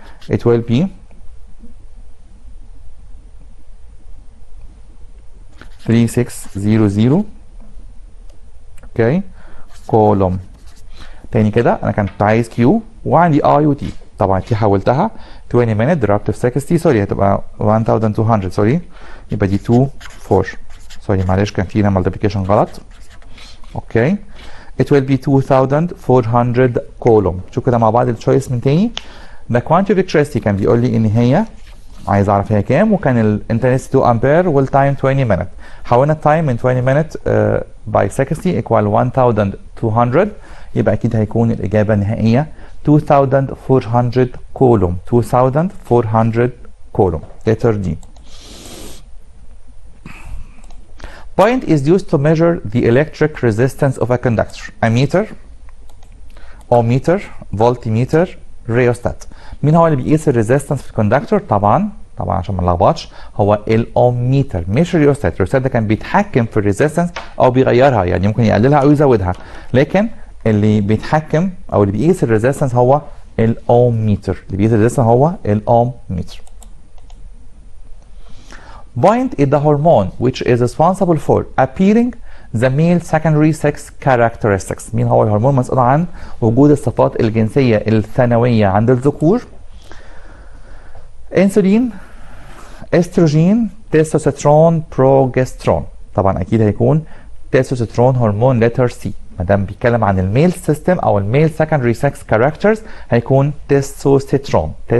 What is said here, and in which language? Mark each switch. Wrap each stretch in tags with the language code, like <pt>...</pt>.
<en>it will be 3600. Okay. Coulomb.</en> <ar>تاني كده انا كنت عايز كيو وعندي اي وتي. طبعا تي حولتها 20 minute ضربت في 60 سوري هتبقى 1200 سوري، يبقى دي 2 4 سوري معلش كان فينا مالتيبيكيشن غلط. اوكي.</ar> <en>it will be 2400 coulomb.</en> <ar>شوف كده مع بعض التشويس من تاني.</ar> <en>the quantity of electricity</en> <ar>كان بيقول لي ان هي عايز اعرف هي كام، وكان الانتنسيتي 2 امبير والتايم 20 minute. حولنا التايم من</ar> <en>20 minute by 60 equal 1200،</en> <ar>يبقى اكيد هيكون الاجابه النهائيه 2400 كولوم. 2400 كولوم. letter D.</ar> <en>Point is used to measure the electric resistance of a conductor. ammeter, ohmmeter, voltmeter, rheostat.</en> <ar>مين هو اللي بيقيس الريزيستنس في الكوندكتور؟ طبعا عشان ما نلخبطش هو الاوميتر مش الريوستات. الريوستات ده كان بيتحكم في الريزيستنس او بيغيرها، يعني ممكن يقللها او يزودها، لكن اللي بيتحكم او اللي بيقيس الريزيستنس هو الاوميتر. اللي بيقيس الريزيستنس هو الاوميتر.</ar> <en>Point is the hormone which is responsible for appearing the male secondary sex characteristics.</en> <ar>مين هو الهرمون المسؤول عن وجود الصفات الجنسية الثانوية عند الذكور؟ انسولين، استروجين، تستوستيرون، بروجسترون. طبعا اكيد هيكون تستوستيرون هرمون لتر سي. ما دام بيتكلم عن الميل سيستم او الميل</ar> <en>secondary sex characters</en> <ar>هيكون تستوستيرون.</ar>